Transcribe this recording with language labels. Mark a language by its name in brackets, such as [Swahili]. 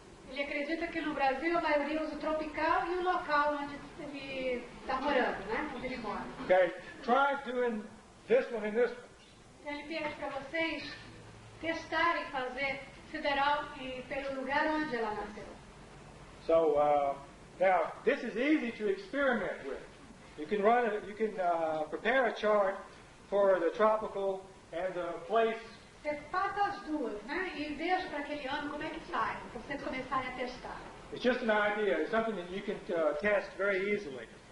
[Portuguese] Ele acredita que no Brasil a maioria usa o tropical e o local onde ele está morando, né? Onde ele mora. [English] Okay, try doing this one and this one. [Portuguese] Então ele pede para vocês testarem fazer sideral e pelo lugar onde ela nasceu. [English] So now this is easy to experiment with. You can prepare a chart for the tropical and the place. [Portuguese] Você faça as duas, né? E veja para aquele ano como é que sai, para vocês começarem a testar. [English] It's just an idea. It's something that you can test very easily.